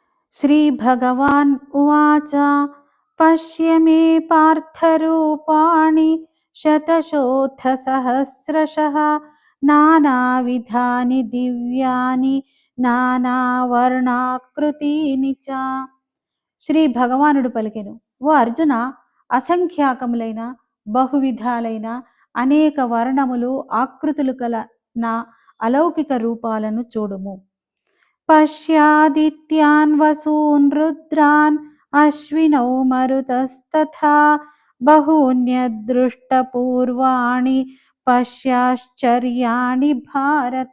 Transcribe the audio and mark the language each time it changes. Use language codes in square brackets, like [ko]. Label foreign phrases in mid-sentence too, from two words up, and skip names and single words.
[sa] श्रीभगवान् उवाच पश्य मे पार्थरूपाणि शतशोऽथसहस्रशः नानाविधानि दिव्यानि నానావర్ణాకృతీని చ. [te] శ్రీ భగవానుడు పలికెను, ఓ అర్జున, అసంఖ్యాకములైన బహువిధాలైన అనేక వర్ణములు ఆకృతులు కల నా అలౌకిక రూపాలను చూడుము. [sa] పశ్యాదిత్యాన్ వసూన్ రుద్రాన్ అశ్వినౌ మరుతస్తథా బహూన్యదృష్టపూర్వాణి పశ్యాశ్చర్యాణి భారత.